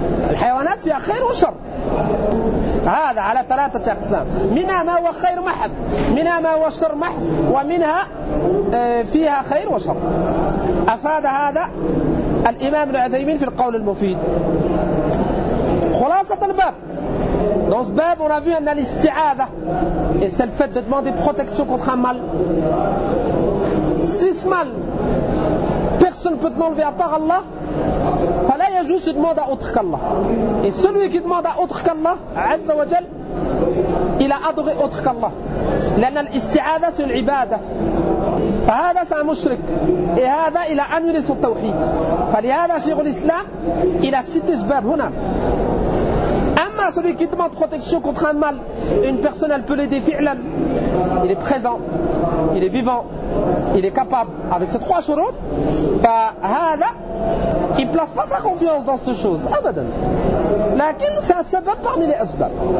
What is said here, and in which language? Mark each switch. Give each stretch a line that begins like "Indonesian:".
Arabic: الحيوانات فيها خير وشر، هذا على ثلاثة أقسام، منها ما هو خير محض، منها ما هو شر محض، ومنها فيها خير وشر. أفاد هذا الإمام العثيمين في القول المفيد. خلاصة الباب،
French: dans ce باب on a vu أن الاستعاذة et c'est le fait de demander protection contre un mal. Si ce mal personne peut l'enlever à part Allah,
Arabic: فلا يجوز
French: demander à autre qu'Allah. Et celui qui demande à autre qu'Allah عز وجل il a adoré autre qu'Allah.
Arabic: لأن الاستعاذة
French: c'est une
Arabic: عبادة. فهذا سا مشرك، وهذا إلى أن يرسل التوحيد. فلهذا شيخ الإسلام إلى ست أسباب هنا.
French: أما celui qui demande protection contre un mal، une personne elle peut l'aider فعلا، il est présent، il est vivant، il est capable avec ces trois شروط. فهذا il ne place pas sa confiance dans cette chose أبدا، لكن سا سبب parmi les أسباب.